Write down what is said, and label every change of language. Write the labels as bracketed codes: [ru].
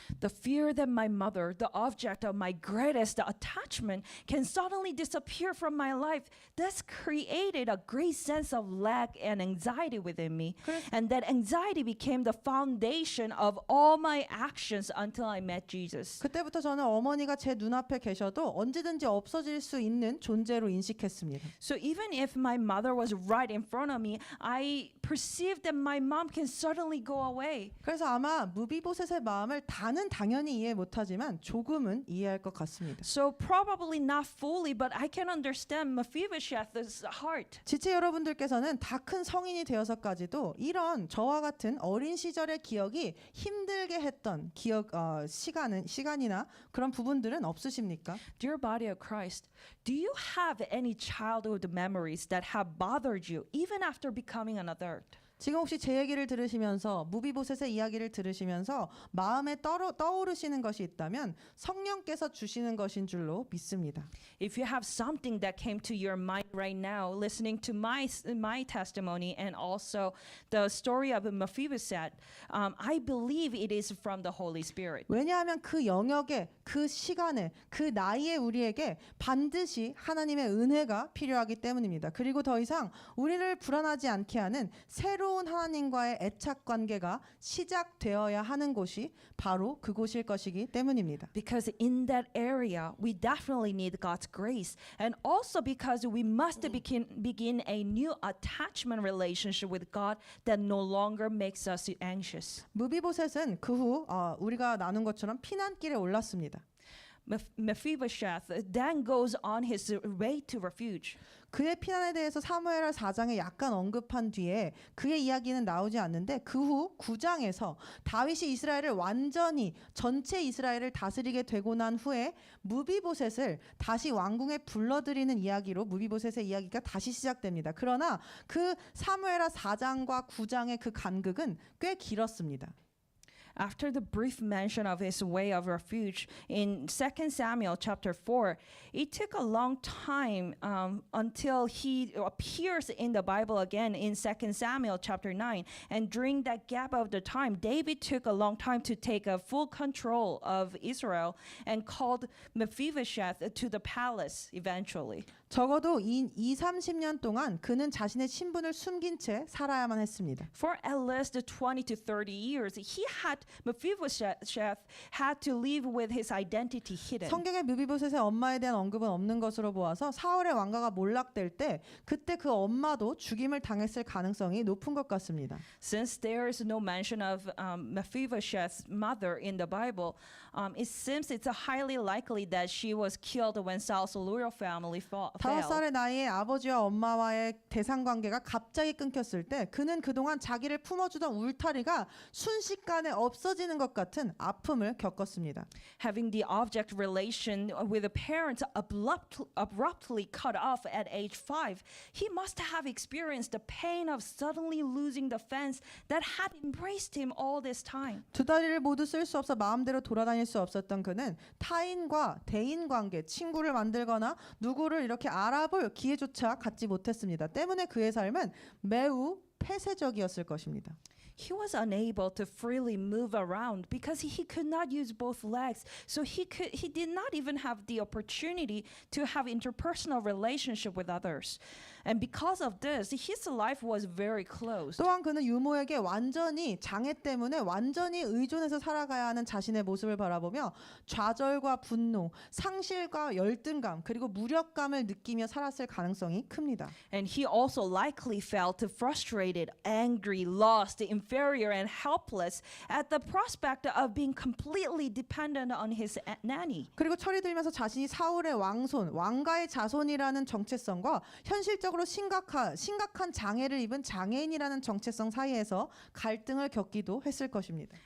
[en] The fear that my mother, the object of my greatest attachment, can suddenly disappear from my life, this created a great sense of lack and anxiety within me. And that anxiety became the foundation of all my actions until I met Jesus. [ko] 그때부터 저는 어머니가 제 눈앞에 계셔도 언제든지 없어질 수 있는 존재로 인식했습니다. [en] So even if my mother was right in front of me, I perceived that my mom can suddenly go away. [ko] 그래서 아마 무비보셋의 마음을 다는 당연히 이해 못하지만 조금은 이해할 것 같습니다. [en] So probably not fully, but I can understand Mephibosheth's heart. [ko] 지체 여러분들께서는 다 큰 성인이 되어서까지도 이런 저와 같은 어린 시절의 기억이 힘들게 했던 시간이나 그런 부분들은 없으십니까? [en] Dear body of Christ, do you have any childhood memories that have bothered you even after becoming an adult? [ko] 지금 혹시 제 얘기를 들으시면서 무비보셋의 이야기를 들으시면서 마음에 떠오르시는 것이 있다면 성령께서 주시는 것인 줄로 믿습니다. [en] If you have something that came to your mind right now, listening to my testimony and also the story of Mephibosheth, I believe it is from the Holy Spirit. [ko] 왜냐하면 그 영역에, 그 시간에, 그 나이에 우리에게 반드시 하나님의 은혜가 필요하기 때문입니다. 그리고 더 이상 우리를 불안하지 않게 하는 새로운 하나님과의 애착 관계가 시작되어야 하는 곳이 바로 그곳일 것이기 때문입니다. [en] Because in that area, we definitely need God's grace. And also because we must begin a new attachment relationship with God that no longer makes us anxious. [ko] 무비보셋은 그 후 우리가 나눈 것처럼 피난길에 올랐습니다. [en] Mephibosheth then goes on his way to refuge. [ko] 그의 피난에 대해서 사무엘하 4장에 약간 언급한 뒤에 그의 이야기는 나오지 않는데 그 후 9장에서 다윗이 이스라엘을 완전히 전체 이스라엘을 다스리게 되고 난 후에 무비보셋을 다시 왕궁에 불러들이는 이야기로 무비보셋의 이야기가 다시 시작됩니다. 그러나 그 사무엘하 4장과 9장의 그 간극은 꽤 길었습니다. [en] After the brief mention of his way of refuge in 2 Samuel chapter 4, it took a long time until he appears in the Bible again in 2 Samuel chapter 9. And during that gap of the time, David took a long time to take a full control of Israel and called Mephibosheth to the palace eventually. [ko] 적어도 20-30년 동안 그는 자신의 신분을 숨긴 채 살아야만 했습니다. [en] For at least 20 to 30 years, Mephibosheth had to live with his identity hidden. [ko] 성경에 무비보셋의 엄마에 대한 언급은 없는 것으로 보아서 사울의 왕가가 몰락될 때 그때 그 엄마도 죽임을 당했을 가능성이 높은 것 같습니다. [en] Since there is no mention of Mephibosheth's mother in the Bible, it seems it's highly likely that she was killed when Saul's loyal family fell. [ko] 5살의 나이에 아버지와 엄마와의 대상 관계가 갑자기 끊겼을 때 그는 그동안 자기를 품어주던 울타리가 순식간에 없어지는 것 같은 아픔을 겪었습니다. [en] Having the object relation with the parents abruptly cut off at age 5, he must have experienced the pain of suddenly losing the fence that had embraced him all this time. [ko] 두 다리를 모두 쓸 수 없어 마음대로 돌아다닐 수 없었던 그는 타인과 대인 관계, 친구를 만들거나 누구를 이렇게 알아볼 기회조차 갖지 못했습니다. 때문에 그의 삶은 매우 폐쇄적이었을 것입니다. [en] he was unable to freely move around because he could not use both legs. So he did not even have the opportunity to have interpersonal relationship with others. And because of this, his life was very closed. [ko] 또한 그는 유모에게 완전히 장애 때문에 완전히 의존해서 살아가야 하는 자신의 모습을 바라보며 좌절과 분노, 상실과 열등감 그리고 무력감을 느끼며 살았을 가능성이 큽니다. [en] And he also likely felt frustrated, angry, lost, inferior, and helpless at the prospect of being completely dependent on his nanny. [ko] 그리고 철이 들면서 자신이 사울의 왕손, 왕가의 자손이라는 정체성과 현실적으로 심각한 장애를 입은 장애인이라는 정체성 사이에서 갈등을 겪기도 했을 것입니다.